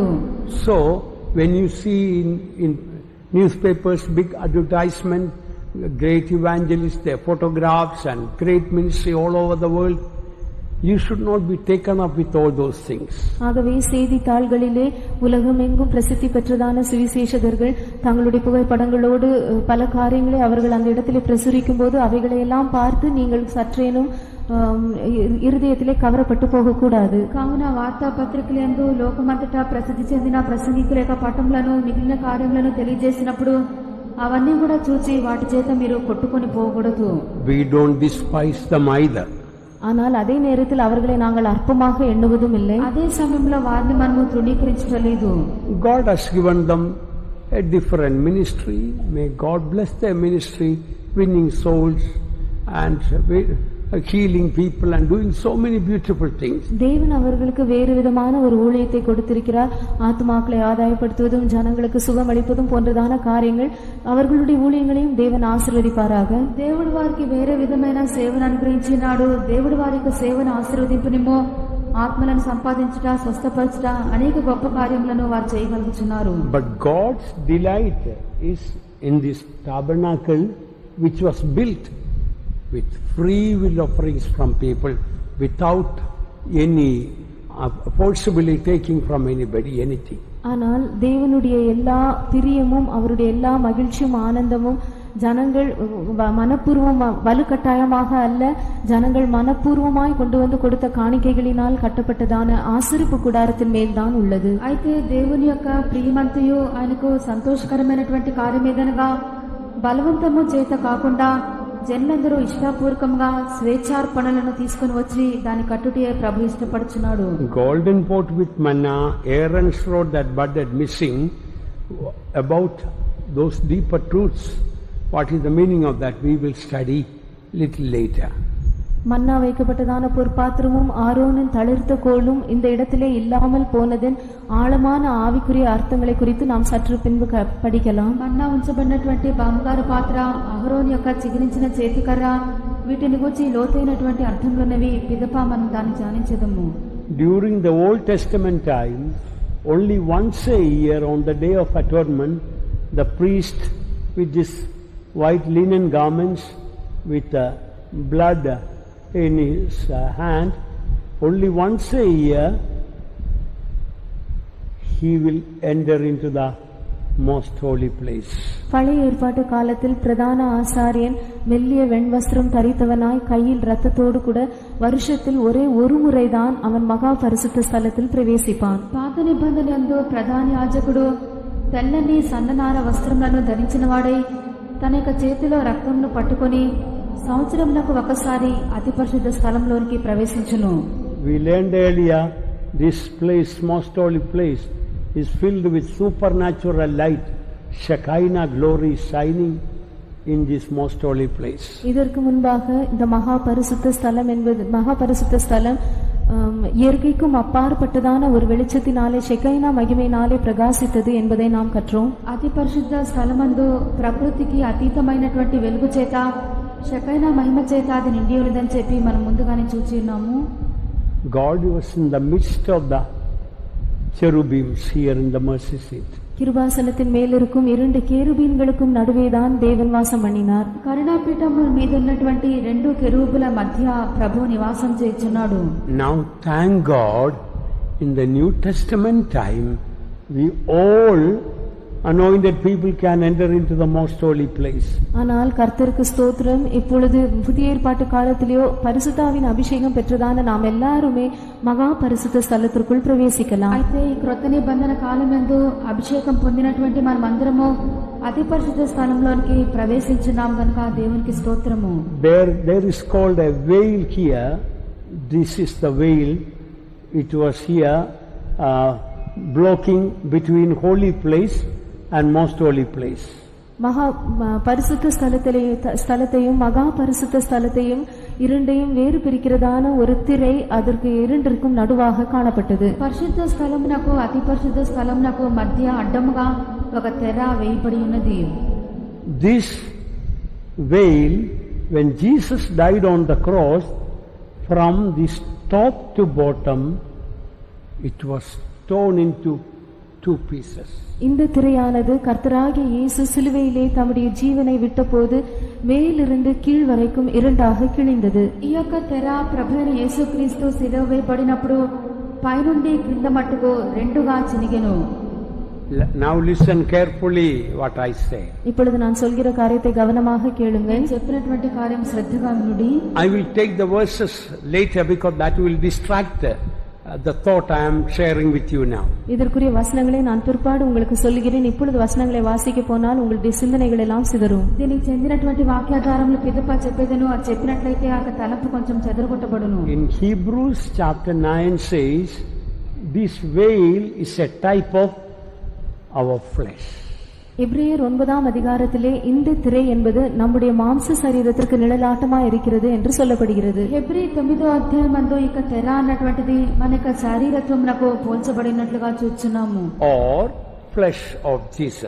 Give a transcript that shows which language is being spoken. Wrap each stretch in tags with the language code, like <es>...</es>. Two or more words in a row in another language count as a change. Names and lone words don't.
<en>So when you see in newspapers big advertisement, great evangelists, their photographs and great ministry all over the world, you should not be taken up with all those things.</en> <ta>ஆகவே செய்தித்தாள்களிலே உலகமெங்கும் பிரசித்தி பெற்றதான சுவிசேஷகர்கள் தங்களுடைய புகைப்படங்களோடு பல காரியங்களை அவர்கள் அந்த இடத்திலே பிரசுரிக்கும் போது அவைகளை எல்லாம் பார்த்து நீங்கள் சற்றேனும் இருதயத்திலே கவரப்பட்டு போகக்கூடாது.</ta> <te>కావున వార్తాపత్రికలందు లోకమంతటా ప్రసిద్ధి చెందిన ప్రసంగికుల యొక్క పటములను మిగిలిన కార్యములను తెలియజేసినప్పుడు అవన్నీ కూడా చూచి వాటి చేత మీరు కొట్టుకొని పోకూడదు.</te> <en>We don't despise them either.</en> <ta>ஆனால் அதே நேரத்தில் அவர்களை நாங்கள் அற்பமாக எண்ணுவதும் இல்லை.</ta> <te>అదే సమయంలో వారిని మనము తృణీకరించలేదు.</te> <en>God has given them a different ministry. May God bless their ministry, winning souls and healing people and doing so many beautiful things.</en> <ta>தேவன் அவர்களுக்கு வேறு விதமான ஒரு ஊழியத்தை கொடுத்திருக்கிறார். ஆத்மாக்களை ஆதாயப்படுத்துவதும் ஜனங்களுக்கு சுகமளிப்பதும் போன்றதான காரியங்கள் அவர்களுடைய ஊழியங்களையும் தேவன் ஆசீர்வதிப்பாராக.</ta> <te>దేవుడు వారికి వేరే విధమైన సేవను అనుగ్రహించినాడు. దేవుడు వారికి సేవను ఆశీర్వదింపునేమో ఆత్మలను సంపాదించుట, స్వస్థపరచుట, అనేక గొప్ప కార్యములను వారు చేయగలుగుతున్నారు.</te> <en>But God's delight is in this tabernacle which was built with free will offerings from people without any forcibly taking from anybody anything.</en> <ta>ஆனால் தேவனுடைய எல்லா பிரியமும் அவருடைய எல்லா மகிழ்ச்சியும் ஆனந்தமும் ஜனங்கள் மனப்பூர்வம் வலுக்கட்டாயமாக அல்ல, ஜனங்கள் மனப்பூர்வமாய் கொண்டு வந்து கொடுத்த காணிக்கைகளினால் கட்டப்பட்டதான ஆசரிப்பு கூடாரத்தின் மேல்தான் உள்ளது.</ta> <te>అయితే దేవుని యొక్క ప్రియమంతయు ఆయనకు సంతోషకరమైనటువంటి కార్యమేదనగా బలవంతము చేత కాకుండా జనులందరూ ఇష్టపూర్వకంగా స్వేచ్ఛార్పణలను తీసుకుని వచ్చి దాని కట్టుటే ప్రభు ఇష్టపడుచున్నాడు.</te> <en>Golden pot with manna, Aaron's rod that budded missing. About those deeper truths, what is the meaning of that, we will study little later.</en> <ta>மன்னா வைக்கப்பட்டதான பொற்பாத்திரமும் ஆரோனின் தளிர்த்த கோலும் இந்த இடத்திலே இல்லாமல் போனதன் ஆழமான ஆவிக்குரிய அர்த்தங்களை குறித்து நாம் சற்று பின்பு படிக்கலாம்.</ta> <te>మన్నా ఉంచబడినటువంటి బంగారు పాత్ర, అహరోను యొక్క చిగిరించిన చేతికర్ర, వీటిని గురించి లోతైనటువంటి అర్థంలోనవి పిదప మనం దాన్ని ధ్యానించదము.</te> <en>During the Old Testament time, only once a year on the Day of Atonement, the priest with his white linen garments with blood in his hand, only once a year he will enter into the most holy place.</en> <ta>பழைய ஏற்பாட்டு காலத்தில் பிரதான ஆசாரியன் மெல்லிய வெண்வஸ்திரம் தரித்தவனாய் கையில் இரத்தத்தோடு கூட வருஷத்தில் ஒரே ஒரு முறைதான் அவன் மகா பரிசுத்த ஸ்தலத்தில் பிரவேசிப்பான்.</ta> <te>పాత నిబంధన యందు ప్రధాన యాజకుడు తెల్లని సన్ననార వస్త్రములను ధరించిన వాడై తన యొక్క చేతిలో రక్తంను పట్టుకొని సంవత్సరమునకు ఒకసారి అతి పరిశుద్ధ స్థలంలోనికి ప్రవేశించును.</te> <en>We learned earlier, this place, most holy place, is filled with supernatural light. Shekinah glory shining in this most holy place.</en> <ta>இதற்கு முன்பாக இந்த மகா பரிசுத்த ஸ்தலம் என்பது மகா பரிசுத்த ஸ்தலம் இயற்கைக்கும் அப்பாற்பட்டதான ஒரு வெளிச்சத்தினாலே ஷெகைனா மகிமையினாலே பிரகாசித்தது என்பதை நாம் கற்றோம்.</ta> <te>అతి పరిశుద్ధ స్థలమందు ప్రకృతికి అతీతమైనటువంటి వెలుగు చేత షెకైనా మహిమ చేత అది నిండి ఉన్నదని చెప్పి మనం ముందుగానే చూచి ఉన్నాము.</te> <en>God was in the midst of the cherubims here in the mercy seat.</en> <ta>கிருபாசனத்தின் மேலிருக்கும் 2 கேருபீன்களுக்கும் நடுவேதான் தேவன் வாசம் பண்ணினார்.</ta> <te>కరుణాపీఠము మీద ఉన్నటువంటి 2 కెరూబుల మధ్య ప్రభు నివాసం చేయుచున్నాడు.</te> <en>Now thank God, in the New Testament time we all anointed people can enter into the most holy place.</en> <ta>ஆனால் கர்த்தருக்கு ஸ்தோத்திரம், இப்பொழுது புதிய ஏற்பாட்டு காலத்திலேயோ பரிசுத்தாவின் அபிஷேகம் பெற்றதான நாம் எல்லாருமே மகா பரிசுத்த ஸ்தலத்திற்குள் பிரவேசிக்கலாம்.</ta> <te>అయితే ఈ క్రొత్త నిబంధన కాలమందు అభిషేకం పొందినటువంటి మనమందరము అతి పరిశుద్ధ స్థలంలోనికి ప్రవేశించున్నాం గనుక దేవునికి స్తోత్రము.</te> <en>There is called a veil here. This is the veil. It was here blocking between holy place and most holy place.</en> <ta>மகா பரிசுத்த ஸ்தலத்தையும் மகா பரிசுத்த ஸ்தலத்தையும் இரண்டையும் வேறு பிரிக்கிறதான ஒரு திரை அதற்கு இரண்டிற்கும் நடுவாக காணப்பட்டது.</ta> <te>పరిశుద్ధ స్థలమునకు అతి పరిశుద్ధ స్థలమునకు మధ్య అడ్డముగా ఒక తెర వేయబడి ఉన్నది.</te> <en>This veil, when Jesus died on the cross, from this top to bottom it was torn into 2 pieces.</en> <ta>இந்த திரையானது கர்த்தராகிய இயேசு சிலுவையிலே தம்முடைய ஜீவனை விட்டபோது மேலிருந்து கீழ் வரைக்கும் 2ஆக கிழிந்தது.</ta> <te>ఈ యొక్క తెర ప్రభువైన యేసుక్రీస్తు శిలువ వేయబడినప్పుడు పైనుండి క్రింద మట్టుకు 2గా చినిగెను.</te> <en>Now listen carefully what I say.</en> <ta>இப்பொழுது நான் சொல்கிற காரியத்தை கவனமாக கேளுங்கள்.</ta> <te>నేను చెప్పినటువంటి కార్యం శ్రద్ధగా వినుడి.</te> <en>I will take the verses later because that will distract the thought I am sharing with you now.</en> <ta>இதற்குரிய வசனங்களை நான் பிற்பாடு உங்களுக்கு சொல்கிறேன். இப்பொழுது வசனங்களை வாசிக்க போனால் உங்களுடைய சிந்தனைகள் எல்லாம் சிதறும்.</ta> <te>దీనికి చెందినటువంటి వాక్యాధారములు పిదప చెప్పేదను అది చెప్పినట్లయితే ఆ తలంపు కొంచెం చెదరగొట్టబడును.</te> <en>In Hebrews chapter 9 says, this veil is a type of our flesh.</en> <ta>எபிரேயர் 9ஆம் அதிகாரத்திலே இந்த திரை என்பது நம்முடைய மாம்ச சரீரத்திற்கு நிழலாட்டமா இருக்கிறது என்று சொல்லப்படுகிறது.</ta> <te>హెబ్రీ 9వ అధ్యాయమందు ఇక తెర అన్నటువంటిది మన యొక్క శరీరత్వమునకు పోల్చబడినట్లుగా చూస్తున్నాము.</te> <en>Or flesh of Jesus.</en>